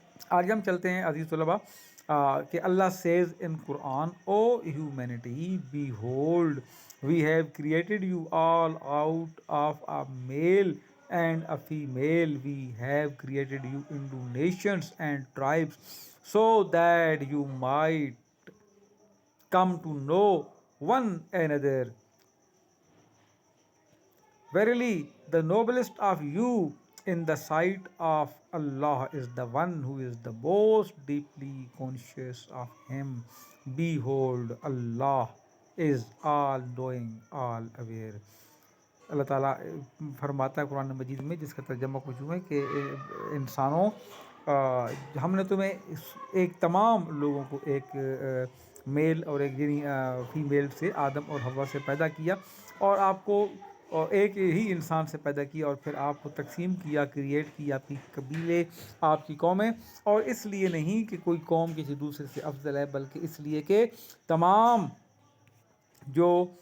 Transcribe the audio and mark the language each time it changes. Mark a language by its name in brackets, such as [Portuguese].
[Urdu] آگے ہم چلتے ہیں عزیز طلبہ، کہ [English] Allah says in Quran, O humanity behold we have created you all out of a male and a female, we have created you into nations and tribes so that you might come to know one another. Verily, the noblest of you in the sight of Allah is the one who is the most deeply conscious of Him. Behold, Allah is all knowing, all aware. [Urdu] اللہ تعالیٰ فرماتا ہے قرآن مجید میں، جس کا ترجمہ کچھ یوں ہے کہ انسانوں، ہم نے تمہیں ایک تمام لوگوں کو ایک میل اور ایک یعنی فیمیل سے، آدم اور حوا سے پیدا کیا، اور آپ کو ایک ہی انسان سے پیدا کیا، اور پھر آپ کو تقسیم کیا، کریٹ کیا، آپ کی قبیلے، آپ کی قومیں، اور اس لیے نہیں کہ کوئی قوم کسی دوسرے سے افضل ہے، بلکہ اس لیے کہ تمام جو